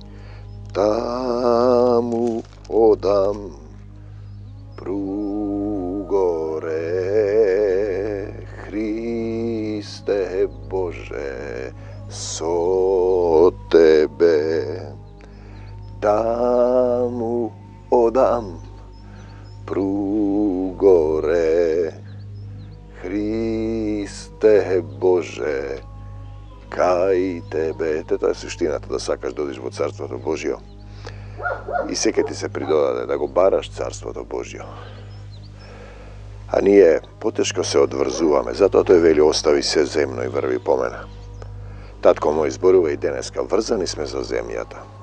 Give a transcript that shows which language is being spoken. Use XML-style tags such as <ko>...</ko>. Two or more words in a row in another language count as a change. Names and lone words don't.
<mk>Tamu odam prugore, Hriste Bože, so tebe. Tamu odam prugore, Hriste Bože, kaj tebe. To je suštiната да сакаш да одиш во Царството Божјо и секој ти се придодаде да го бараш Царството Божјо. А ние потешко се одврзуваме, затоа тој вели остави се земно и врви по мене. Татко мој зборува и денеска, врзани сме за земјата.</mk>